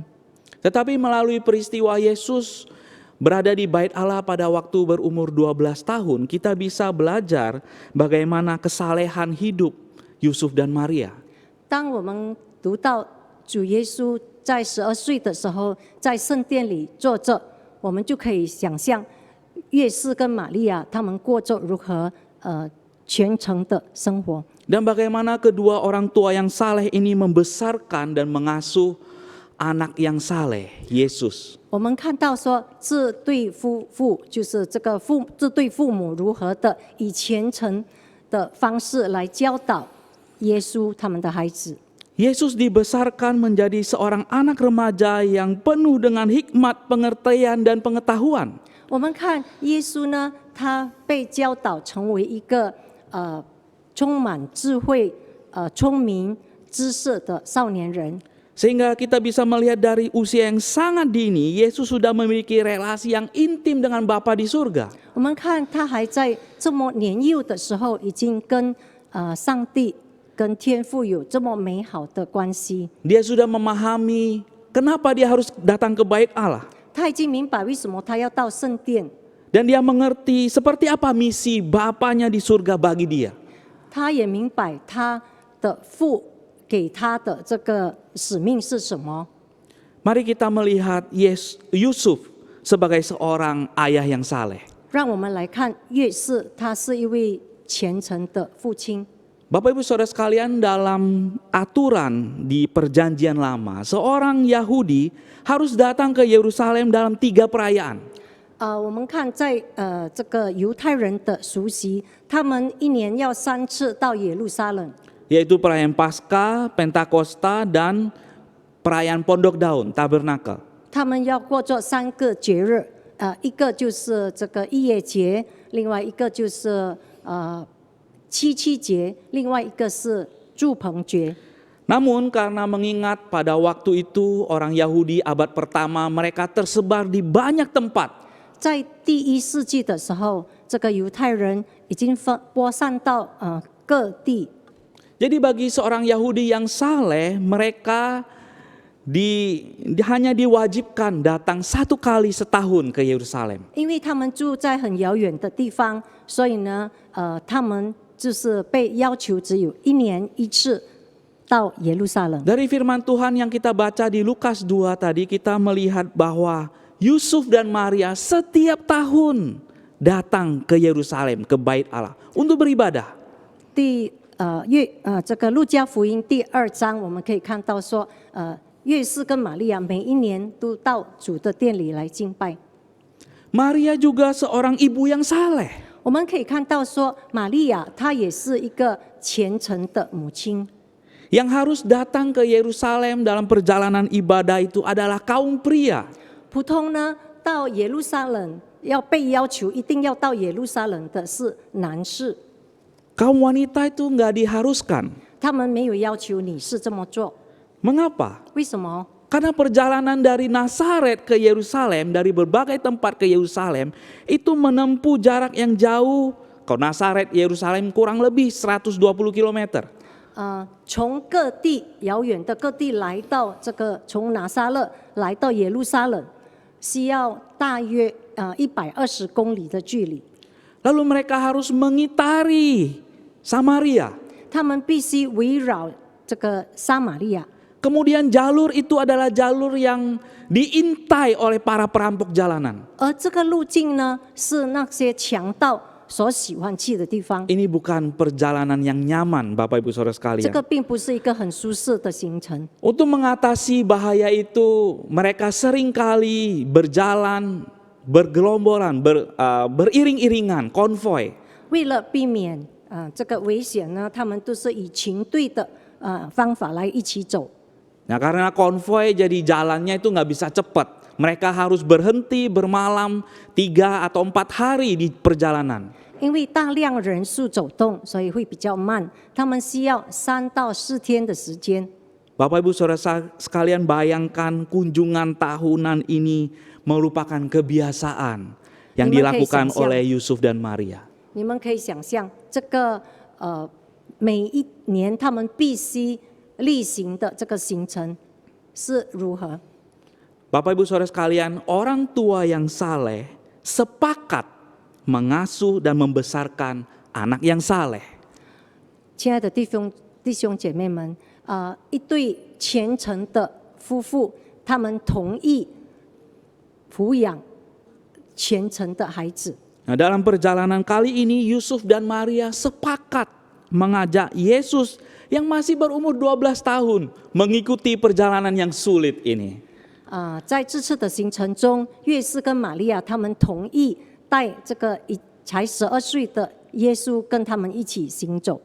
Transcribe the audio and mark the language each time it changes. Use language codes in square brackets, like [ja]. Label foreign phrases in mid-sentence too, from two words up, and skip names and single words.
[id] Tetapi melalui peristiwa Yesus berada di bait Allah pada waktu berumur 12 tahun, kita bisa belajar bagaimana kesalehan hidup Yusuf dan Maria. [zh] 当我们读到主耶稣在12岁的时候在圣殿里坐着，我们就可以想象约瑟跟玛利亚他们过着如何虔诚的生活。 [id] Dan bagaimana kedua orang tua yang saleh ini membesarkan dan mengasuh anak yang saleh, Yesus. [zh] 我们看到说，这对夫妇就是这对父母如何的以虔诚的方式来教导耶稣他们的孩子。 [id] Yesus dibesarkan menjadi seorang anak remaja yang penuh dengan hikmat, pengertian dan pengetahuan. [zh] 我们看耶稣呢，他被教导成为一个充满智慧、聪明、知识的少年人。 [id] Sehingga kita bisa melihat dari usia yang sangat dini, Yesus sudah memiliki relasi yang intim dengan Bapa di surga. [zh] 我们看他还在这么年幼的时候，已经跟上帝、跟天父有这么美好的关系。 [id] Dia sudah memahami kenapa dia harus datang ke bait Allah. [zh] 他已经明白为什么他要到圣殿， [id] Dan dia mengerti seperti apa misi Bapanya di surga bagi dia. [zh] 他也明白他的父给他的这个使命是什么。 [id] Mari kita melihat Yusuf sebagai seorang ayah yang saleh. [zh] 让我们来看约瑟，他是一位虔诚的父亲。 [id] Bapak Ibu Saudara sekalian, dalam aturan di perjanjian lama, seorang Yahudi harus datang ke Yerusalem dalam 3 perayaan. [zh] 我们看在这个犹太人的熟悉，他们一年要3次到耶路撒冷， [id] Yaitu perayaan Paskah, Pentakosta, dan perayaan Pondok Daun, Tabernakel. [zh] 他们要过这3个节日，一个就是这个逾越节，另外一个就是七七节，另外一个是住棚节。 [id] Namun karena mengingat pada waktu itu orang Yahudi abad pertama mereka tersebar di banyak tempat. [zh] 在第1世纪的时候，这个犹太人已经播散到各地。 [id] Jadi bagi seorang Yahudi yang saleh, mereka hanya diwajibkan datang 1 kali setahun ke Yerusalem. [zh] 因为他们住在很遥远的地方，所以呢，他们就是被要求只有1年1次到耶路撒冷。 [id] Dari firman Tuhan yang kita baca di Lukas 2 tadi, kita melihat bahwa Yusuf dan Maria setiap tahun datang ke Yerusalem, ke bait Allah untuk beribadah. [zh] 这个路加福音第2章，我们可以看到说，约瑟跟玛利亚每一年都到主的殿里来敬拜。 [id] Maria juga seorang ibu yang saleh. [zh] 我们可以看到说，玛利亚她也是一个虔诚的母亲。 [id] Yang harus datang ke Yerusalem dalam perjalanan ibadah itu adalah kaum pria. [zh] 普通呢，到耶路撒冷要被要求一定要到耶路撒冷的是男士， [id] Kaum wanita itu nggak diharuskan. [zh] 他们没有要求你是这么做。 [id] Mengapa? [zh] 为什么？ [id] Karena perjalanan dari Nazaret ke Yerusalem, dari berbagai tempat ke Yerusalem, itu menempuh jarak yang jauh. Kalau Nazaret, Yerusalem kurang lebih 120 km. [zh] 从各地遥远的各地来到这个，从拿撒勒来到耶路撒冷，需要大约120公里的距离。 [id] Lalu mereka harus mengitari Samaria. [zh] 他们必须围绕这个撒玛利亚。 [id] Kemudian jalur itu adalah jalur yang diintai oleh para perampok jalanan. [zh] 而这个路径呢，是那些强盗所喜欢去的地方。 [id] Ini bukan perjalanan yang nyaman, Bapak Ibu Saudara [zh] 这 [id] sekalian. [zh] 个并不是一个很舒适的行程。 [id] Untuk mengatasi bahaya itu, mereka seringkali berjalan bergelomboran, beriring-iringan, konvoi. [zh] 为了避免这个危险呢，他们都是以群队的方法来一起走。 [id] Nah, karena konvoi jadi jalannya itu nggak bisa cepat. Mereka harus berhenti bermalam 3 atau 4 hari di perjalanan. [zh] 因为大量人数走动，所以会比较慢。他们需要3到4天的时间。 [id] Bapak Ibu Saudara sekalian, bayangkan kunjungan tahunan ini merupakan kebiasaan yang dilakukan oleh Yusuf dan Maria. [zh] 你们可以想象，这个每一年他们必须例行的这个行程是如何？ [id] Bapak Ibu Saudara sekalian, orang tua yang saleh sepakat mengasuh dan membesarkan anak yang saleh. [zh] 亲爱的弟兄姐妹们，一对虔诚的夫妇，他们同意抚养虔诚的孩子。 [id] Nah, dalam perjalanan kali ini Yusuf dan Maria sepakat mengajak Yesus yang masih berumur 12 tahun mengikuti perjalanan yang sulit ini. [zh] 在这次的行程中，约瑟跟玛利亚他们同意带这个才12岁的耶稣跟他们一起行走。